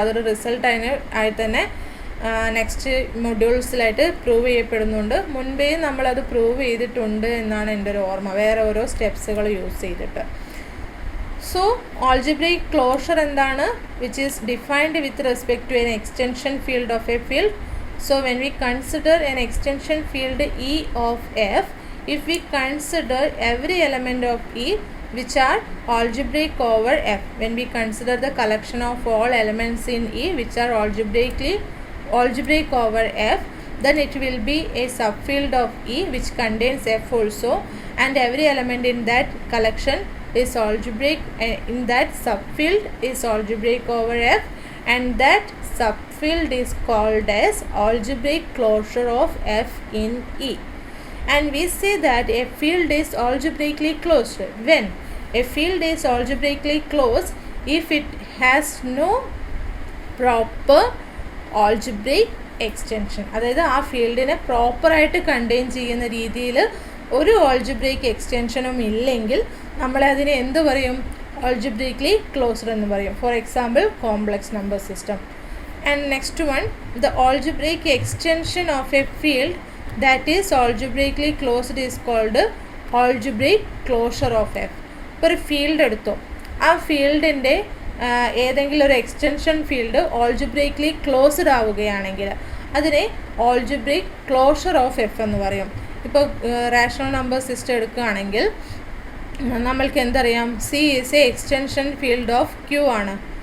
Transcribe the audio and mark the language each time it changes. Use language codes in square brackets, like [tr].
[ml] അതൊരു റിസൾട്ട് ആയി തന്നെ നെക്സ്റ്റ് മൊഡ്യൂൾസിലായിട്ട് പ്രൂവ് ചെയ്യപ്പെടുന്നുണ്ട്. മുൻപേ നമ്മളത് പ്രൂവ് ചെയ്തിട്ടുണ്ട് എന്നാണ് എൻ്റെ ഒരു ഓർമ്മ, വേറെ ഓരോ സ്റ്റെപ്സുകൾ യൂസ് ചെയ്തിട്ട്. [en] so algebraic closure [ml] എന്താണ്, [en] Which is defined with respect to an extension field of a field. So when we consider an extension field E of F, if we consider every element of E which are algebraic over F, when we consider the collection of all elements in E which are algebraic over F, then it will be a subfield of E which contains F also, and every element in that collection is algebraic, in that subfield is algebraic over F, and that subfield is called as algebraic closure of F in E. And we say that a field is algebraically closed when a field is algebraically closed if it has no proper algebraic extension. [ml] അതായത് ആ ഫീൽഡിനെ പ്രോപ്പറായിട്ട് contain ചെയ്യുന്ന രീതിയിൽ ഒരു algebraic എക്സ്റ്റൻഷനും ഇല്ലെങ്കിൽ നമ്മളതിനെ എന്ത് പറയും, algebraically closed എന്ന് പറയും. [en] For example complex number system. And next one, the algebraic extension of a field that is algebraically closed is called algebraic closure of F. [ml] ഇപ്പോൾ ഒരു ഫീൽഡ് എടുത്തോ, ആ ഫീൽഡിൻ്റെ ഏതെങ്കിലും ഒരു എക്സ്റ്റൻഷൻ ഫീൽഡ് ഓൾജിബ്രൈക്ക്ലി ക്ലോസ്ഡ് ആവുകയാണെങ്കിൽ അതിനെ ഓൾജിബ്രൈക് ക്ലോഷർ ഓഫ് എഫ് എന്ന് പറയും. ഇപ്പോൾ റാഷണൽ നമ്പർ സിസ്റ്റം എടുക്കുകയാണെങ്കിൽ നമ്മൾക്ക് എന്തറിയാം, [en] C is a extension field of Q [ml] ആണ്.